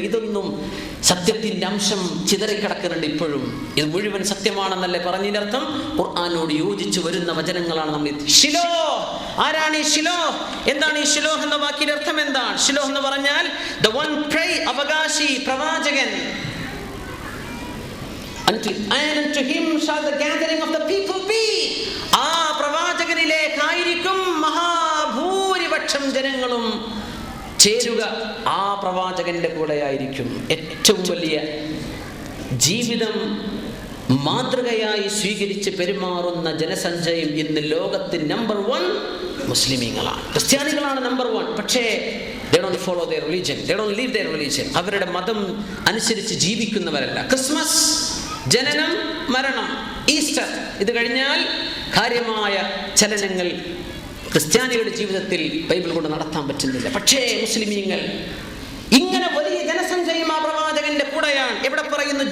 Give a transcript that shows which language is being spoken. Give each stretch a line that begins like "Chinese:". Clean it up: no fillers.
Malayalam: ഇതൊന്നും സത്യത്തിന്റെ അംശം ചിതറിക്കിടക്കുന്നുണ്ട് ഇപ്പോഴും. ഇത് മുഴുവൻ സത്യമാണെന്നല്ലേ പറഞ്ഞതിനർത്ഥം? ഖുർആനോട് യോജിച്ചു വരുന്ന വചനങ്ങളാണ് നമ്മൾ. ഷിലോഹ്, ആരാണ് ഈ ഷിലോഹ്? എന്താണ് ഈ ഷിലോഹ് എന്ന വാക്കിന്റെ അർത്ഥം? എന്താണ് ഷിലോഹ് എന്ന് പറഞ്ഞാൽ?
English: the one pray,
Malayalam: അവകാശി, പ്രവാചകൻ.
English: and unto him shall the gathering of the people be.
Malayalam: ആ പ്രവാചകനിലേക്കായിരിക്കും മഹാഭൂരിപക്ഷം ജനങ്ങളും ചേരുക. ആ പ്രവാചകന്റെ കൂടെയായിരിക്കും. ഏറ്റവും വലിയ ജീവിതം മാതൃകയായി സ്വീകരിച്ച് പെരുമാറുന്ന ജനസഞ്ചയം ഇന്ന് ലോകത്ത് നമ്പർ 1 മുസ്ലിമീങ്ങളാണ്, ക്രിസ്ത്യാനികളാണ് നമ്പർ 1.
English: പക്ഷേ they don't follow their religion, they don't live their religion.
Malayalam: അവരുടെ മതം അനുസരിച്ച് ജീവിക്കുന്നവരല്ല. ക്രിസ്മസ്, ജനനം, മരണം, ഈസ്റ്റർ, ഇത് കഴിഞ്ഞാൽ കാര്യമായ ചലനങ്ങൾ ക്രിസ്ത്യാനികളുടെ ജീവിതത്തിൽ ബൈബിൾ കൊണ്ട് നടത്താൻ പറ്റുന്നില്ല. പക്ഷേ മുസ്ലിമീങ്ങൾ ഇങ്ങനെ വലിയ ജനസഞ്ചയം ആ പ്രവാചകന്റെ കൂടെയാണ്. എവിടെ പറയുന്നു?